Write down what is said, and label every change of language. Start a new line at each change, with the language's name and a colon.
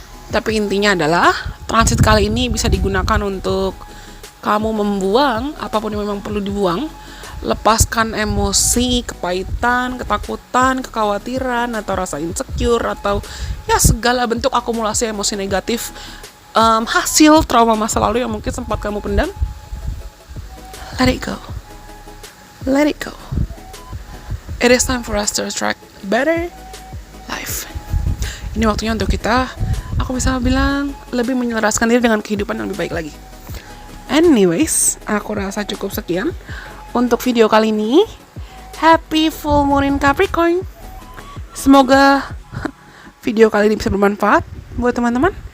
Indonesian: Tapi intinya adalah transit kali ini bisa digunakan untuk kamu membuang apapun yang memang perlu dibuang, lepaskan emosi, kepahitan, ketakutan, kekhawatiran, atau rasa insecure, atau ya segala bentuk akumulasi emosi negatif hasil trauma masa lalu yang mungkin sempat kamu pendam.
English: Let it go. Let it go. It is time for us to attract better life.
Indonesian: Ini waktunya untuk kita, aku bisa bilang, lebih menyelaraskan diri dengan kehidupan yang lebih baik lagi. Anyways, aku rasa cukup sekian untuk video kali ini.
English: Happy full moon in Capricorn.
Indonesian: Semoga video kali ini bisa bermanfaat buat teman-teman.